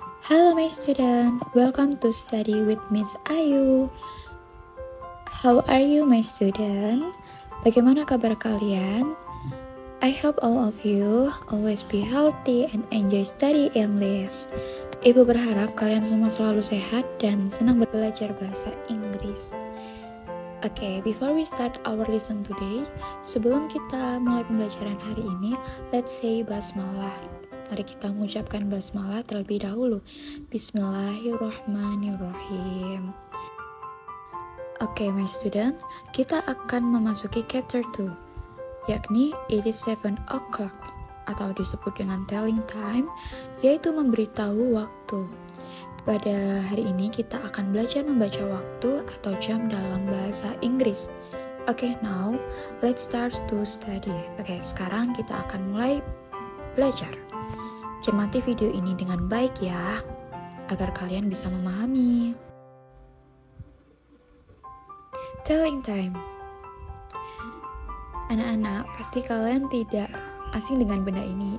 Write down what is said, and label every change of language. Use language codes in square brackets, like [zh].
[en] Hello my student, welcome to study with Miss Ayu. How are you my student? [id] Bagaimana kabar kalian? [en] I hope all of you always be healthy and enjoy study English. [id] Ibu berharap kalian semua selalu sehat dan senang belajar bahasa Inggris. [en] Okay, before we start our lesson today, [id] sebelum kita mulai pembelajaran hari ini, [en] let's say basmalah. [id] Mari kita mengucapkan basmalah terlebih dahulu. Bismillahirrahmanirrahim. [en] Okay, my student, [id] kita akan memasuki chapter 2, yakni [en] it is 7 o'clock, [id] atau disebut dengan [en] telling time, [id] yaitu memberitahu waktu. Pada hari ini kita akan belajar membaca waktu atau jam dalam bahasa Inggris. [en] Okay, now let's start to study. Okay, [id] sekarang kita akan mulai belajar. Cermati video ini dengan baik ya, agar kalian bisa memahami. [en] Telling time. [id] Anak-anak, pasti kalian tidak asing dengan benda ini.